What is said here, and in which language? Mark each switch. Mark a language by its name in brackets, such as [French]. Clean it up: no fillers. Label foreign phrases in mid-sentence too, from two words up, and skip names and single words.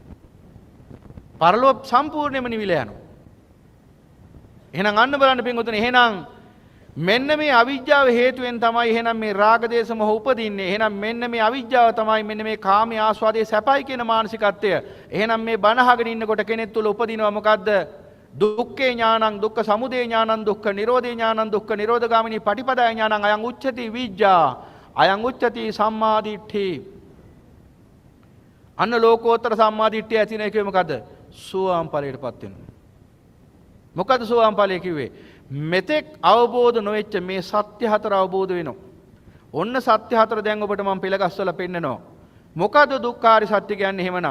[Sinhala] පරලොව සම්පූර්ණයෙන්ම නිවිලා යනවා. එහෙනම් අන්න බලන්න පින්වතුනි, එහෙනම් මෙන්න මේ අවිජ්ජාව හේතුවෙන් තමයි එහෙනම් මේ රාග දේශ මොහ උපදින්නේ. එහෙනම් මෙන්න මේ අවිජ්ජාව තමයි මෙන්න මේ කාමයේ ආස්වාදයේ සැපයි කියන මානසිකත්වය. එහෙනම් මේ බණ අහගෙන ඉන්නකොට කෙනෙක් තුල උපදිනවා මොකද්ද? [Pali] දුක්ඛේ ඥානං දුක්ඛ සමුදය ඥානං දුක්ඛ නිරෝධේ ඥානං දුක්ඛ නිරෝධගාමිනී පටිපදාය ඥානං අයං උච්චති විජ්ජා අයං උච්චති සම්මාදිට්ඨි. [Sinhala] අන්න ලෝකෝත්තර සම්මාදිට්ඨිය ඇති නේ කියේ මොකද්ද? සෝවාන් ඵලයටපත් වෙනවා. මොකද සෝවාන් ඵලය කිව්වේ? මෙතෙක් අවබෝධ නොවෙච්ච මේ සත්‍ය හතර අවබෝධ වෙනවා. ඔන්න සත්‍ය හතර දැන් ඔබට මම පෙළගස්සලා පෙන්නනවා. මොකද දුක්ඛාරි සත්‍ය කියන්නේ එහෙමනම්?